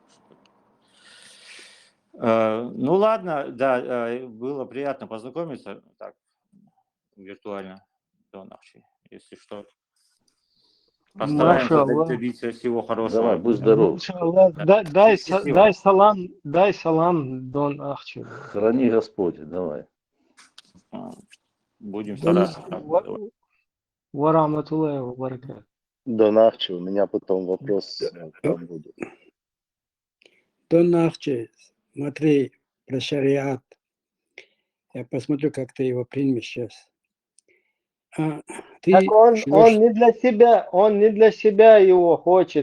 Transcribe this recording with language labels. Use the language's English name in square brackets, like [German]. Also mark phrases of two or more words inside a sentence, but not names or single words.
[Russian] Ну ладно, да, было приятно познакомиться так виртуально до ночи. Если что, постараемся Машаллах. добиться всего хорошего. Давай, будь здоров. Машаллах. Дай салам Дон Ахчи. Храни Господь, давай. Будем стараться. [Arabic] ورحمة الله وبركاته. [Russian] Донахчи, у меня потом вопрос к вам будет. Donakçı, смотри, про шариат. Я посмотрю, как ты его примешь сейчас. Ты Так он живешь... не для себя его хочет.